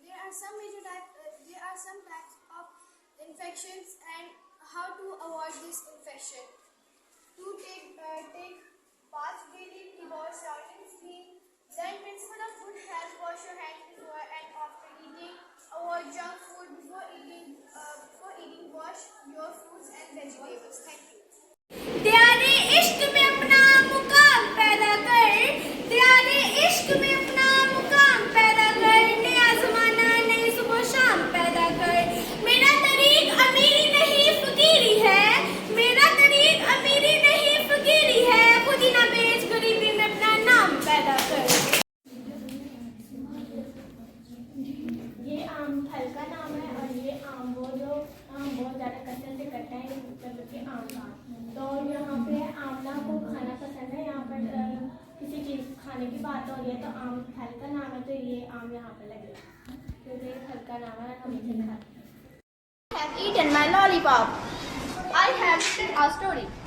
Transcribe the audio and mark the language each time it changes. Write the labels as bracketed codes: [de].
[en] There are some types of infections and how to avoid this infection. To take baths daily, to wash surroundings clean. Then principle of good health: wash your hands before and after eating. Avoid junk food before eating. Wash your fruits and vegetables. Thank you. [hi] त्यारे इश्क में अपना मुकाम पैदा कर, त्यारे इश्क में अपना मुकाम पैदा कर, नया ज़माना नई सुबह शाम पैदा कर। मेरा तरीक अमीरी नहीं फकीरी है, मेरा तरीक अमीरी नहीं फकीरी है, खुद ही ना बेच गरीबी में अपना नाम पैदा कर। ये आम फल का नाम है और ये आम वो जो आम बहुत ज़्यादा कसरत से करते हैं मतलब कि आम का। तो यहाँ पे आमला को खाना पसंद है। यहाँ पर किसी चीज़ खाने की बात हो रही है तो आम फल का नाम है, तो ये आम यहाँ पे लगेगा क्योंकि ये फल का नाम है, हम इसे खाते हैं। [en] I have eaten my lollipop. I have written a story.